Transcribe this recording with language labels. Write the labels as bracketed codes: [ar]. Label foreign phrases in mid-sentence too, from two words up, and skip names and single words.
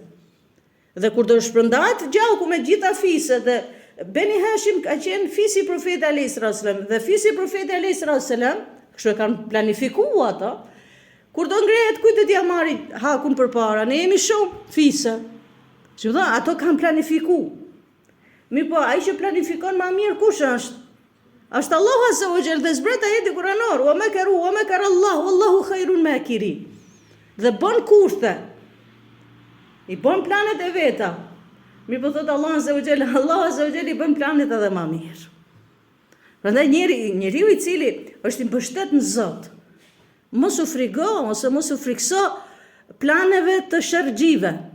[sq] Dhe kur do shpërndahet gjaku me gjitha fiset, dhe Beni Hashim ka qenë fisi i profetit [ar] عليه السلام, [sq] dhe fisi i profetit [ar] عليه السلام, [sq] kështu e kanë planifikuar ata, kur do ngrehet kujt do t'ia marri hakun përpara, ne jemi shumë fise. Që dha, ato kanë planifiku. Mirë po, ai që planifikon më mirë kush është? Është Allahu [ar] عز وجل, [sq] dhe zbret ajeti kuranor, [ar] ومكروا ومكر الله والله خير الماكرين. [sq] Dhe bën kurthe. I bën planet e veta. Mirë po thot Allah [ar] عز وجل [sq] i bën planet edhe më mirë. Prandaj njeriu i cili është i mbështet në Zot, mos u frigo ose mos u frikso planeve të shërgjive.